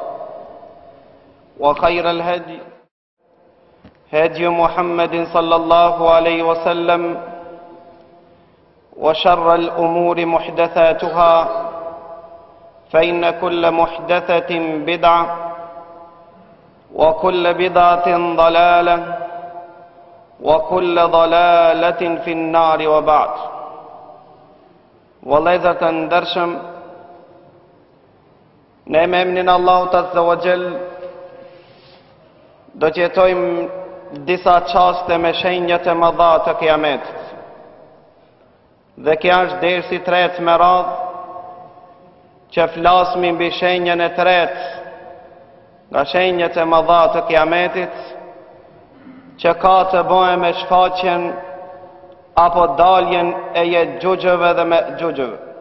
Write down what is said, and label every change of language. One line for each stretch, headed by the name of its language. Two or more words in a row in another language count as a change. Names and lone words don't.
Arabic: وخير الهدي هدي محمد صلى الله عليه وسلم وشر الأمور محدثاتها فإن كل محدثة بدعة وكل بدعة ضلالة وكل ضلالة في النار وبعد
Albanian: والله ndërshëm në emrin e Allahut
Arabic: عز وجل
Albanian: do të jetojmë disa çaste me shenjat e mëdha të Kiametit. Dhe kjo është dersi i tretë me radhë që flasim mbi shenjën e tretë nga shenjat e mëdha të Kiametit, që ka të bëjë me shfaqjen apo daljen e Ya'jugjëve dhe Ma'jugjëve.